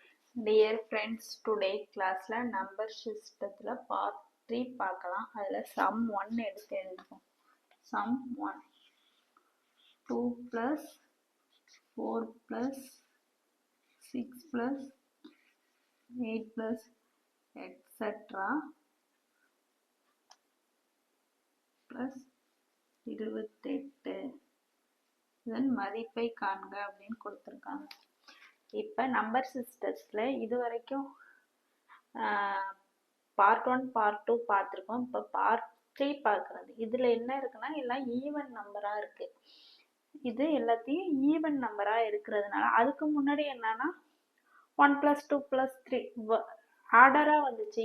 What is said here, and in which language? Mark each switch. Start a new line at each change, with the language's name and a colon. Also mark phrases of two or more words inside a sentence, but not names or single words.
English: Dear friends, today classல number systemத்துல part 3 பார்க்கலாம்.
Tamil: அதுல
English: sum 1 எடுத்து எழுதுவோம். sum 1 2 plus 4 plus 6 plus 8 plus etc plus 28
Tamil: இதன் மதிப்பை காண்க அப்படின்னு கொடுத்திருக்காங்க. இப்ப
English: number systemத்துல
Tamil: இது வரைக்கும்
English: part 1 part 2
Tamil: பார்த்துருக்கோம். இப்போ பார்ட் 3 பார்க்கறது. இதுல என்ன இருக்குன்னா எல்லாம்
English: even numberஆ
Tamil: இருக்கு. இது எல்லாத்தையும்
English: even numberஆ
Tamil: இருக்கிறதுனால அதுக்கு முன்னாடி என்னன்னா 1 + 2 + 3 ஆர்டரா வந்துச்சு.